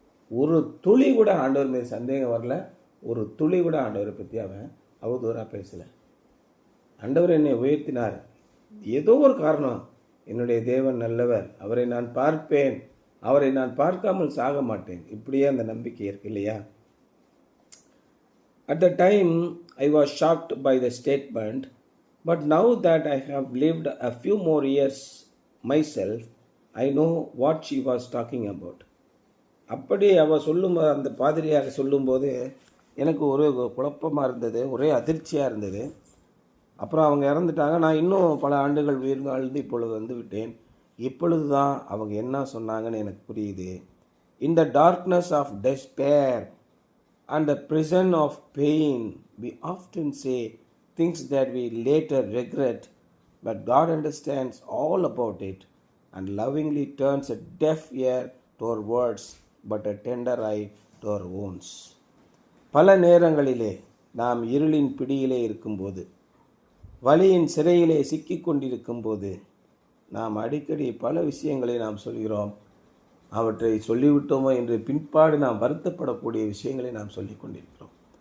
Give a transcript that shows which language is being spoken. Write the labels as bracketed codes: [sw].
[ta] ஒரு துளி கூட ஆண்டவர் மீது சந்தேகம் வரல. ஒரு துளி கூட ஆண்டவரை பற்றி அவன் அவதூறாக பேசலை. ஆண்டவர் என்னை உயர்த்தினார், ஏதோ ஒரு காரணம், என்னுடைய தேவன் நல்லவர், அவரை நான் பார்ப்பேன், அவரை நான் பார்க்காமல் சாக மாட்டேன், இப்படியே அந்த நம்பிக்கை இருக்கு இல்லையா? [en] At the time I was shocked by the statement, but now that I have lived a few more years myself, I know what she was talking about. [ta] அப்படி அவள் சொல்லும்போது, அந்த பாதிரியாக சொல்லும்போது எனக்கு ஒரு குழப்பமாக இருந்தது, ஒரே அதிர்ச்சியாக இருந்தது. அப்புறம் அவங்க இறந்துட்டாங்க. நான் இன்னும் பல ஆண்டுகள் உயிர் வாழ்ந்து இப்பொழுது வந்து விட்டேன். இப்பொழுது தான் அவங்க என்ன சொன்னாங்கன்னு எனக்கு புரியுது. [en] In the darkness of despair and the prison of pain we often say things that we later regret, but God understands all about it and lovingly turns a deaf ear to our words but a tender eye to our wounds. [ta] பல நேரங்களிலே நாம் இருளின் பிடியிலே இருக்கும்போது, வலியின் சிறையிலே சிக்கி கொண்டிருக்கும்போது நாம் அடிக்கடி பல விஷயங்களை நாம் சொல்கிறோம். அவற்றை சொல்லிவிட்டோமோ என்று பின்பாடு நாம் வருத்தப்படக்கூடிய விஷயங்களை நாம் சொல்லி கொண்டிருக்கிறோம்.